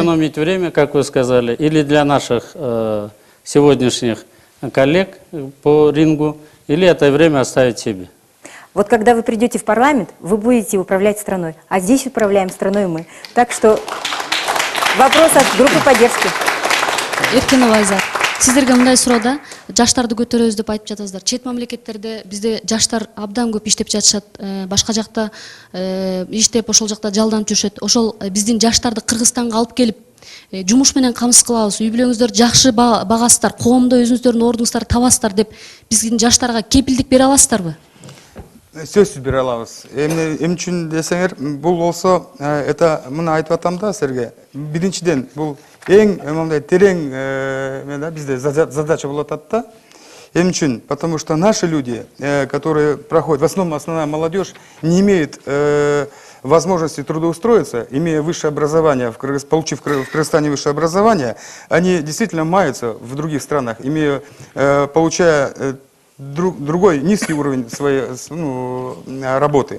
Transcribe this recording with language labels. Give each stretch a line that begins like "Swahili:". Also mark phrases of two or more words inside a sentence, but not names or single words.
Russian: экономить время, как вы сказали, или для наших сегодняшних коллег по рингу, или это время оставить себе. Вот когда вы придете в парламент, вы будете управлять страной. А здесь управляем страной мы. Так что вопрос от группы поддержки. Еркинова Айзат.
Kyrgyz: Сіздерге мындай суроодо жаштарды көтөрөбүз деп айтып жатасыздар. Чет мамлекеттерде бизде жаштар абдан көп иштеп жатышат, башка жакта иштеп, ошол жакта жалданып жүрүшөт. Ошол биздин жаштарды Кыргызстанга алып келип, жумуш менен камсыз кылабыз, үй бүлөңүздөрдү жакшы багасыздар, коомдо өзүңүздөрдүн ордуңуздарды табасыздар деп биздин жаштарга кепилдик бере аласыздарбы? Сөзсүз бере алабыз. Эмне үчүн десеңер, бул болсо, это мына айтып атам да силерге. Биринчиден, бул эң мындай терең бизде задача болуп атат да. Эмне үчүн?
Russian: Потому что наши люди, которые проходят, в основном основная молодежь, не имеет возможности трудоустроиться, имея высшее образование, получив в Кыргызстане высшее образование, они действительно маются в других странах, получая другой низкий уровень своей работы.